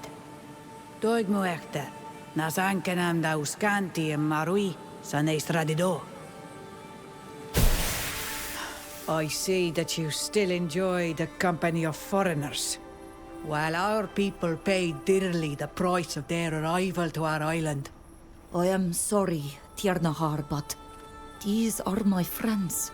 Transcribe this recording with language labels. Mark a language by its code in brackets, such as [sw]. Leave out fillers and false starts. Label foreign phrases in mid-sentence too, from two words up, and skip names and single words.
[en] Doig mu echter. Nas ankenam da uscanti en marui san estradido. I see that you still enjoy the company of foreigners. While our people paid dearly the price of their arrival to our island. I am sorry, Tiernahar, but these are my friends.